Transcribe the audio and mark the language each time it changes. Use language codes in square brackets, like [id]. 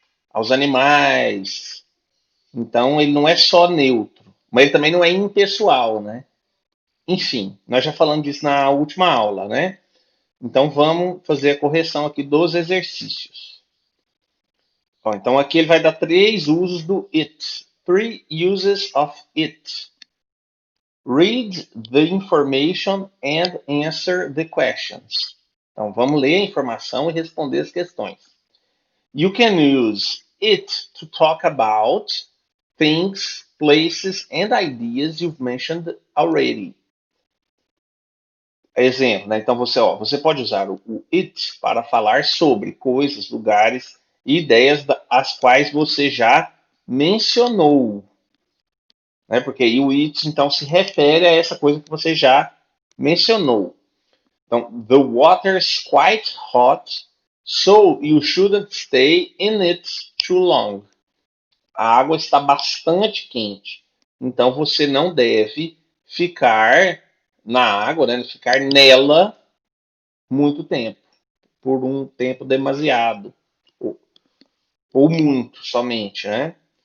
[pt] Aos animais. Então ele não é só neutro, mas ele também não é impessoal, né? Enfim, nós já falamos disso na última aula, né? Então vamos fazer a correção aqui dos exercícios. Ó, então aqui ele vai dar três usos do it. [en] Three uses of it. Read the information and answer the questions. [pt] Então vamos ler a informação e responder as questões. [en] You can use it to talk about things, places and ideas you've mentioned already. [pt] Exemplo, né? Então você pode usar o it para falar sobre coisas, lugares e ideias as quais você já mencionou, né? Porque aí o it então se refere a essa coisa que você já mencionou. [en] Então, the water's quite hot, so you shouldn't stay in it too long. [pt] A água está bastante quente, então você não deve ficar na água, né? Ficar nela muito tempo, por um tempo demasiado, ou muito somente, né?